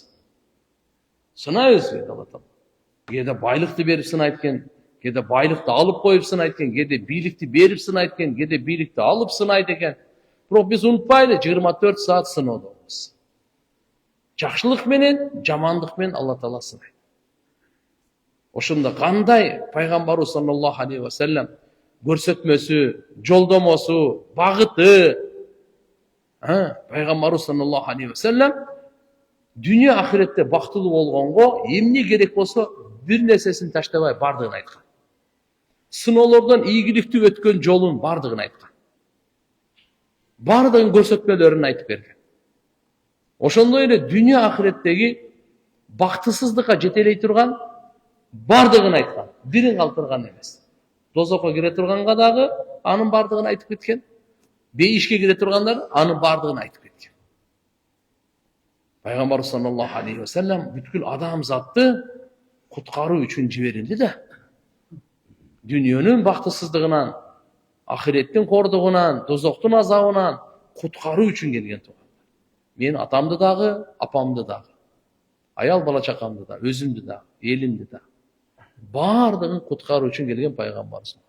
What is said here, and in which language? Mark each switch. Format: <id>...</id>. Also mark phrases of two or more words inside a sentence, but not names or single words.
<ky>Сынайбыз дейт Алла Таала. Кээде байлыкты берип сынайт экен, кээде байлыкты алып коюп сынайт экен, кээде бийликти берип сынайт экен, кээде бийликти алып сынайт экен. Бирок биз унутпайлы, 24 саат сыноодобуз. Жакшылык менен, жамандык менен Алла Таала сынайт. Ошондо кандай пайгамбарыбыз</ky> <ar>صلى الله عليه وسلم</ar> <ky>көрсөтмөсү, жолдомосу, багыты, пайгамбарыбыз</ky> <ar>صلى الله عليه وسلم</ar> <ky>дүйнө ахиретте бактылуу болгонго эмне керек болсо бир нерсесин таштабай бардыгын айткан. Сыноолордон ийгиликтүү өткөн жолун бардыгын айткан. Бардыгын көрсөтмөлөрүн айтып берген. Ошондой эле дүйнө ахиреттеги бактысыздыкка жетелей турган бардыгын айткан. Бирин калтырган эмес. Дозокко кире турганга дагы анын бардыгын айтып кеткен. Бейишке кире тургандар анын бардыгын айтып кеткен. Пайгамбар</ky> <ar>صلى الله عليه وسلم</ar> <ky>бүткүл адамзатты куткаруу үчүн жиберилди да. Дүйнөнүн бактысыздыгынан, ахиреттин кордугунан, дозоктун азабынан куткаруу үчүн келген туугандар. Мен атамды дагы, апамды дагы, аял бала чакамды да, өзүмдү да, элимди да, бардыгын куткаруу үчүн келген пайгамбар.</ky>